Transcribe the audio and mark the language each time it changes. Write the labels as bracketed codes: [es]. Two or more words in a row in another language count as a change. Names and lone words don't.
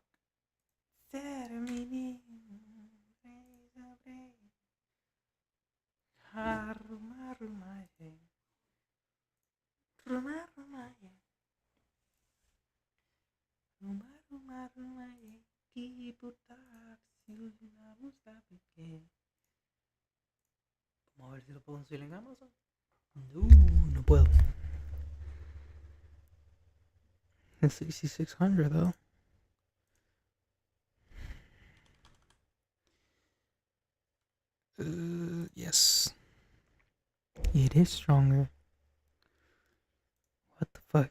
[es] Termini. Harumarumaye. Rumarumaye. Rumarumarumaye. Kiputar. Silvina Mustapike. Vamos a ver si lo puedo conseguir en Amazon. No, no puedo. [en] It's 6600 though. Yes. It is stronger. What the fuck?